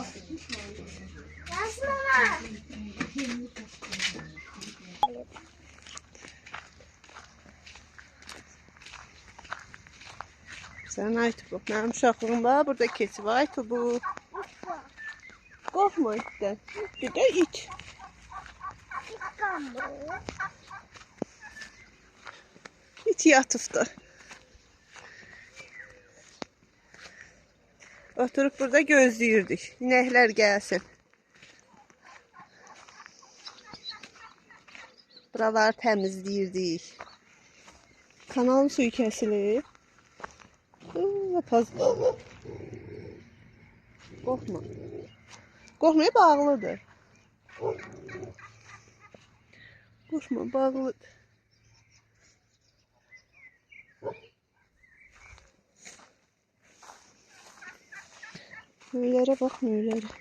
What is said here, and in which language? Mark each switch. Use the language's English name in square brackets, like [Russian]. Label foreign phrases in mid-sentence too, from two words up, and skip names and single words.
[Azerbaijani] Yazma var. Sən Aytubu, mənim uşaqlığım var, burada keçib Aytubu. Qorxma itdən. Bir də it. İt yatıbdı. Oturup burada gözləyirdik. İnəklər gəlsin. Buraları təmizləyirdik. Kanalın suyu kəsilib. Valla taz. [Turkish] Korkma. Korkmaya bağlıdır. Korkma bağlıdır. Müylere bak müylere.